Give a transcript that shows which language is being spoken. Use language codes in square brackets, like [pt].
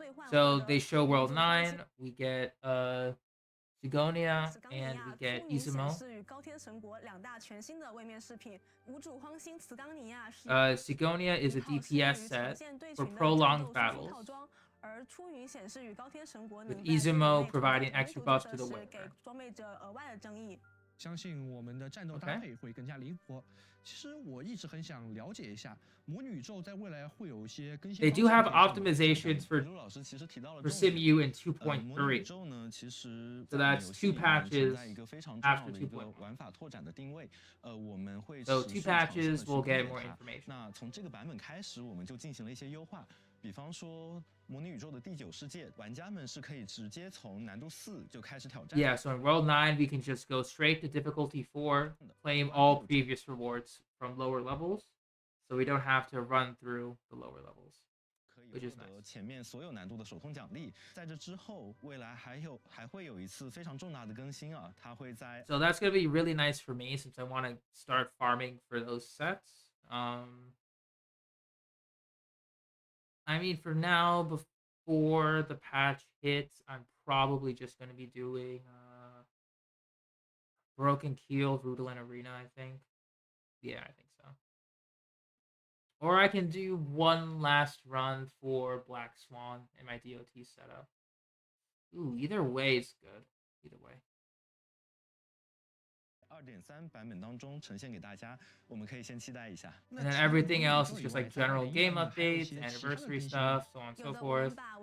[en] So they show World 9. We get Sigonia and we get Izumo. Sigonia is a DPS set for prolonged battles, with Izumo providing extra buffs to the wearer. [zh] 相信我们的战斗搭配会更加灵活。其实我一直很想了解一下魔女宇宙在未来会有一些更新。 [en] They do have optimizations for Simu in 2.3. So that's 2 patches after 2.1. So 2 patches will get more information. [zh] 那从这个版本开始，我们就进行了一些优化。比方说，魔女宇宙的第9世界，玩家们是可以直接从难度4就开始挑战。 [en] Yeah, so in World 9, we can just go straight to difficulty 4, claim all previous rewards from lower levels, so we don't have to run through the lower levels, which is nice. [zh] 前面所有难度的手通奖励，在这之后，未来还会有一次非常重大的更新啊，它会在。 [en] So that's gonna be really nice for me since I want to start farming for those sets. I mean, for now, before the patch hits, I'm probably just going to be doing Broken Keel, Rudolin Arena, I think. Yeah, I think so. Or I can do one last run for Black Swan in my DOT setup. Ooh, either way is good. Either way. [zh] 2.3版本当中呈现给大家，我们可以先期待一下。 [en] And then everything else is just like general game updates, anniversary stuff, so on and so forth.